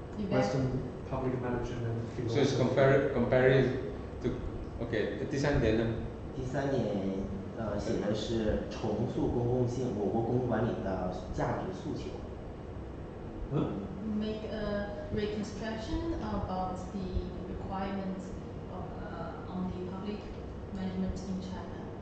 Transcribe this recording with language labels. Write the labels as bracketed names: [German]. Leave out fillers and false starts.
[English] Western public management. So it's comparing to, okay. [Chinese] 第三点呢？第三点，写的是重塑公共性，我国公共管理的价值诉求。 [English] Make a reconstruction about the requirements of on the public management in China.